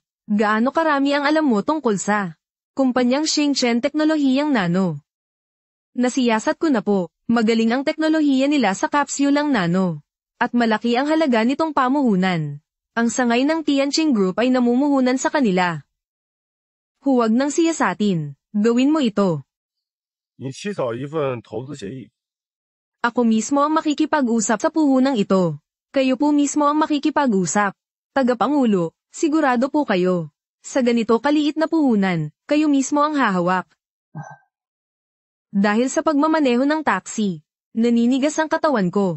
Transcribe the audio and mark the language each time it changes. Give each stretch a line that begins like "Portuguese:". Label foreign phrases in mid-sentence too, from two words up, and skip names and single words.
Filipino: Gaano karami ang alam mo tungkol sa kumpanyang Shingchen Teknolohiyang Nano? Nasiyasat ko na po, magaling ang teknolohiya nila sa kapsulang nano. At malaki ang halaga nitong pamuhunan. Ang sangay ng Tianqing Group ay namumuhunan sa kanila. Huwag nang siyasatin. Gawin mo ito.
Chinese: 你起草一份投资协议。
Filipino: Ako mismo ang makikipag-usap sa puhunang ito. Kayo po mismo ang makikipag-usap. Tagapangulo, sigurado po kayo. Sa ganito kaliit na puhunan, kayo mismo ang hahawak. Dahil sa pagmamaneho ng taxi, naninigas ang katawan ko.